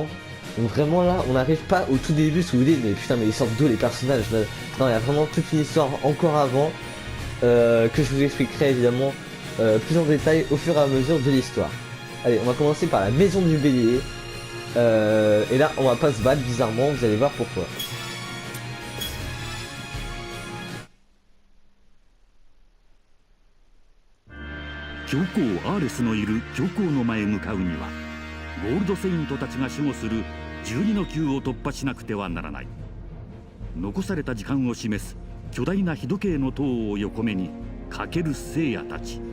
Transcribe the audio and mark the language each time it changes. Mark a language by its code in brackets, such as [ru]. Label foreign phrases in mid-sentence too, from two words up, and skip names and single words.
[fr] Donc vraiment là, on n'arrive pas au tout début, si vous voulez, mais putain, mais ils sortent d'où les personnages là. Non, il y a vraiment toute une histoire encore avant que je vous expliquerai évidemment plus en détail au fur et à mesure de l'histoire. Allez, on va commencer par la maison du bélier. Et là, on va pas se battre bizarrement, vous allez voir pourquoi. [ja] 教皇アーレスのいる教皇の前へ向かうにはゴールドセイントたちが守護する12の級を突破しなくてはならない。残された時間を示す巨大な日時計の塔を横目に駆ける聖夜たち。